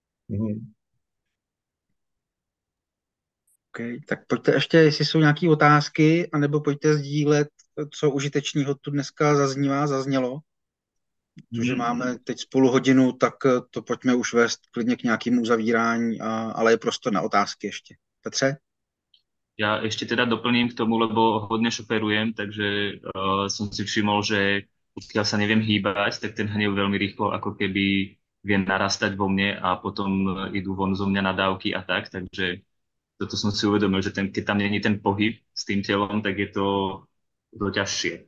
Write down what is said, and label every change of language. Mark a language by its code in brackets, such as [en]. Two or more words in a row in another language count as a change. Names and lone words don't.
[cs] Okay, tak pojďte ještě, jestli jsou nějaké otázky, anebo pojďte sdílet, co užitečného tu dneska zaznělo. Protože máme teď spolu hodinu, tak to pojďme už vést klidně k nějakému uzavírání, ale je prostor na otázky ještě. Petře? [sk] Ja ešte teda doplním k tomu, lebo hodne šoferujem, takže som si všimol, že pokiaľ sa neviem hýbať, tak ten hnev veľmi rýchlo ako keby vie narastať vo mne a potom idú von zo mňa nadávky a tak, takže toto som si uvedomil, že keď tam není ten pohyb s tým telom, tak je to ťažšie.